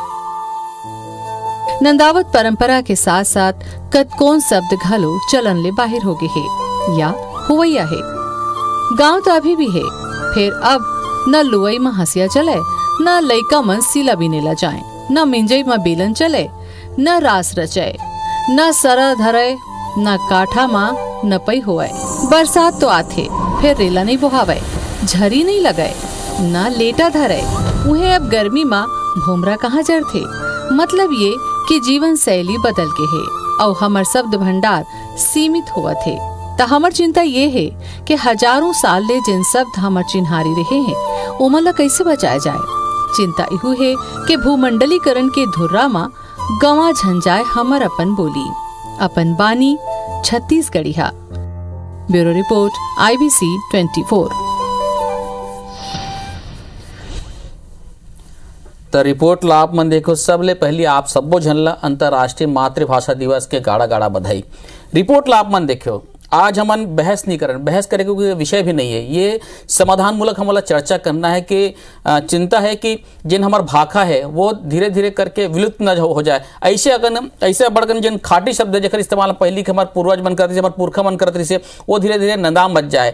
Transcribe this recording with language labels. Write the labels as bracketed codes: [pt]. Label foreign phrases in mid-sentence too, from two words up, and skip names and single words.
[hne] नंदावत परंपरा के साथ साथ कतकोन शब्द घलो चलन ले बाहर हो गए है या हुवैया है। गांव तो अभी भी है। फिर अब न लुवई में हंसिया चले, न लइका मन सिला बिनेला जाए, न मिंजई में बेलन चले, न रास रचाए, न सरा धरे, न काठा माँ न पई होए। बरसात तो आथे फिर रेला नहीं बोहावे, झरी नहीं लगाए, न लेटा धरे। उन्हें अब गर्मी माँ भोमरा कहाँ जड़थे। मतलब ये कि जीवन शैली बदल के है और हमार शब्द भंडार सीमित हुआ थे। तो हमार चिंता ये है कि हजारों साल ले जिन शब्द हमार चिन्हारी रहे हैं उमन ला कैसे बचाया जाए। चिंता इहू है कि भूमंडलीकरण के धुर्रा में गवा झंझाए हमर अपन बोली, अपन बानी छत्तीसगढ़ी हा। [en] bureau report IBC 24। [hne] तो रिपोर्ट ला आप मन देखो। सबले पहली आप सबो झन ला अंतर्राष्ट्रीय मातृभाषा दिवस के गाड़ा गाड़ा बधाई। रिपोर्ट ला आप मन देखो। आज हमन बहस नहीं करन, बहस करे कोई विषय भी नहीं है। ये समाधान मूलक हमारा चर्चा करना है कि चिंता है कि जिन हमार भाखा है वो धीरे धीरे करके विलुप्त न हो जाए। ऐसे बढ़कर जिन खाटी शब्द जखर इस्तेमाल पहली के हमारे पूर्वज मन करते, हमारे पुरखा मन करते से वो धीरे धीरे नदाम बच जाए।